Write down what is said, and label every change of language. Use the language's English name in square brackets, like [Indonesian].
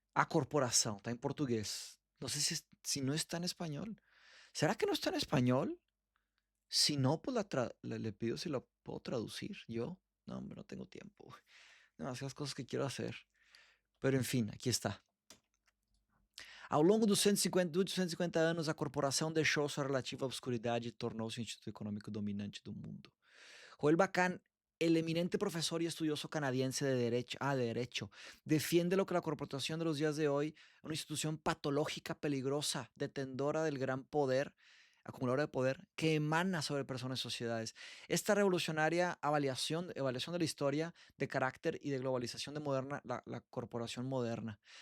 [Spanish] Corporación, está en portugués. No sé si no está en español. ¿Será que no está en español? Si no, pues le pido si lo puedo traducir. Yo, no, hombre, no tengo tiempo. Demasiadas cosas que quiero hacer. Pero en fin, aqui está. [Portuguese] Ao longo dos 250 anos, a corporação deixou sua relativa obscuridade e tornou-se o instituto econômico dominante do mundo. [Spanish] Joel Bacán, el eminente profesor y estudioso canadiense de derecho, defiende lo que la corporación de los días de hoy, una institución patológica, peligrosa, detentora del gran poder, acumuladora de poder, que emana sobre personas y sociedades. Esta revolucionaria evaluación de la historia, de carácter y de globalización de la corporación moderna.